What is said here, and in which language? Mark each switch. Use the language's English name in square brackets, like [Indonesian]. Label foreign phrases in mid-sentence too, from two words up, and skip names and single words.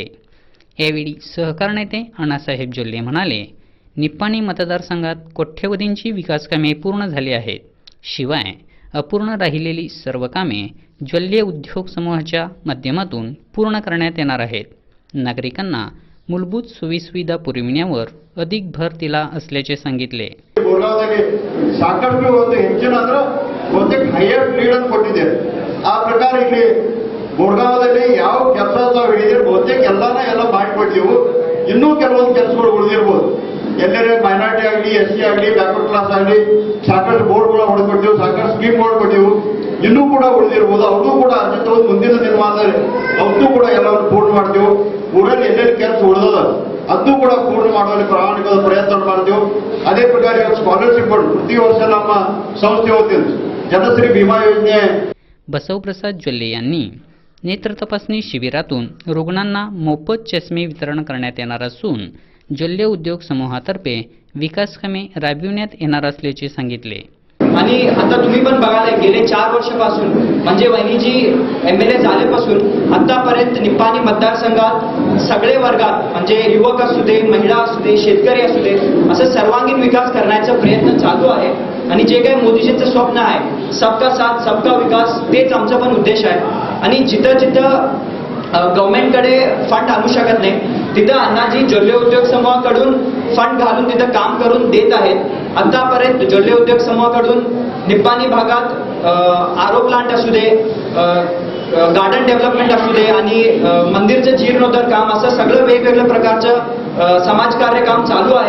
[Marathi] यावेळी सहकार नेते अण्णासाहेब जोल्ले म्हणाले, निप्पाणी मतदारसंघात कोट्यवधींची विकास कामे पूर्ण झाली आहेत। शिवाय अपूर्ण राहिलेली सर्व कामे जोल्ले उद्योग समूहाच्या माध्यमातून पूर्ण करण्यात येणार आहेत। नागरिकांना मूलभूत सोयीसुविधा पुरविण्यावर अधिक भर दिला असल्याचे सांगितले। [Kannada] ಸಾಕಷ್ಟು ಒಂದು ಹೆಚ್ಚಿನಾದ್ರ ಬಹುತೇಕ [English] higher lead [Kannada] ಅನ್ನು ಕೊಟ್ಟಿದ್ದಾರೆ। ಆ ಪ್ರಕಾರ ಇಲ್ಲಿ ಬೋರ್ಗಾವದಲ್ಲಿ ಯಾವ ಕೆಲಸ ತಾವು ಹೇಳಿದ್ರೆ ಬಹುತೇಕ ಎಲ್ಲ ಮಾಡಿಕೊಟ್ಟಿವು। ಇನ್ನೂ ಕೆಲವೊಂದು ಕೆಲಸಗಳು ಉಳಿದಿರಬಹುದು। ಎಲ್ಲರೇ ಮೈನಾರಿಟಿ ಆಗಲಿ, ಎಸ್ಸಿ ಆಗಲಿ, [English] backward class [Kannada] ಆಗಲಿ ಸಾಕಷ್ಟು ಬೋರ್ಡ್ಗಳ ಹೊಡೆದ್ಕೊಟ್ಟಿವು, ಸಾಕಷ್ಟು ಸ್ಕೀಮ್ಗಳು ಕೊಟ್ಟಿವು। ಇನ್ನೂ ಕೂಡ ಉಳಿದಿರಬಹುದು। ಅವರು ಕೂಡ ಅರ್ಜಿ ತಗೊಂಡು ಮುಂದಿನ ದಿನಮಾನದಲ್ಲಿ ಅವತ್ತು ಕೂಡ ಎಲ್ಲವನ್ನು ಪೂರ್ಣ ಮಾಡ್ತೀವಿ। ಊರಲ್ಲಿ ಎಲ್ಲೆಲ್ಲಿ ಕೆಲಸ ಉಳಿದದ ಅದು ಕೂಡ ಪೂರ್ಣ ಮಾಡುವಲ್ಲಿ ಪ್ರಾಮಾಣಿಕ ಪ್ರಯತ್ನ ಮಾಡ್ತೀವಿ। ಅದೇ ಪ್ರಕಾರ ಸ್ಕಾಲರ್शिप ಪ್ರತಿ ವರ್ಷ ನಮ್ಮ ಸಂಸ್ಥೆ ವತಿಯಿಂದ ಜನಶ್री भीमा योजने [Marathi] बसवप्रसाद जोल्ले यांनी नेत्र तपासणी शिबिरातून रुग्णांना मोफत चष्मे वितरण करण्यात येणार असून जोल्ले उद्योग समूहातर्फे विकास कामे राबविण्यात येणार असल्याचे सांगितले। आणि आता तुम्ही पण बघायला गेले 4 वर्षापासून म्हणजे वहिनीजी एमएलए झाल्यापासून आतापर्यंत निप्पाणी मतदारसंघात सगळे वर्गात म्हणजे युवक असू दे, महिला असू दे, शेतकरी असू दे असं सर्वांगीण विकास करण्याचा प्रयत्न चालू आहे। आणि जे काही मोदीजींचं स्वप्न आहे [Hindi] सबका साथ सबका विकास [Marathi] तेच आमचा पण उद्देश आहे। आणि जिथं गव्हर्नमेंटकडे फंड आणू शकत नाही तिथं अण्णाजी जोल्ले उद्योग समूहाकडून फंड घालून तिथं काम करून देत आहेत। आतापर्यंत जोल्ले उद्योग समूहाकडून निप्पाणी भागात [English] RO plant [Marathi] असू दे, [English] garden development [Marathi] असू दे आणि मंदिरचं जीर्णोद्धार काम असं सगळं वेगवेगळ्या प्रकारचं समाजकार्य काम चालू आहे।